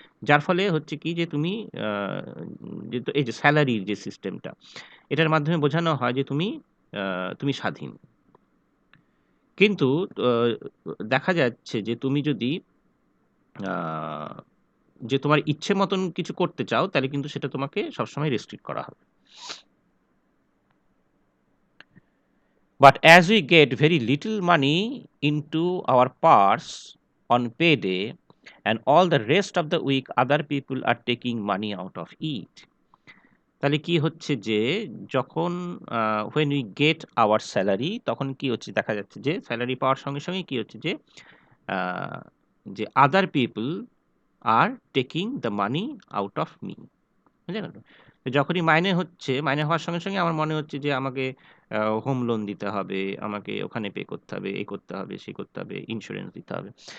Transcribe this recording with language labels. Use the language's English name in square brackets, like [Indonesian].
[Bangla] যার ফলে হচ্ছে কি যে তুমি আ যে এই যে সেলারির যে সিস্টেমটা, এটার মাধ্যমে বোঝানো হয় যে তুমি স্বাধীন। কিন্তু অ দেখা যাচ্ছে যে তুমি যদি আ যে তোমার ইচ্ছে মতন কিছু করতে চাও, তাহলে কিন্তু সেটা তোমাকে সবসময় রেস্ট্রিক্ট করা হবে। [English] But as we get very little money into our purse on payday, and all the rest of the week other people are taking money out of it. [Bangla] তাহলে কি হচ্ছে যে যখন [English] when we get our salary, [Bangla] তখন কি হচ্ছে দেখা যাচ্ছে যে স্যালারি পাওয়ার সঙ্গে সঙ্গে কি হচ্ছে যে আ যে [English] other people are taking the money out of me. [Bangla] বুঝা গেল? তো যখনই মাইনে হচ্ছে, মাইনে হওয়ার সঙ্গে, সঙ্গে আমার মনে হচ্ছে যে আমাকে হোম লোন দিতে হবে, আমাকে ওখানে পে করতে হবে, এই করতে হবে, সেই করতে হবে, ইন্সুরেন্স দিতে হবে।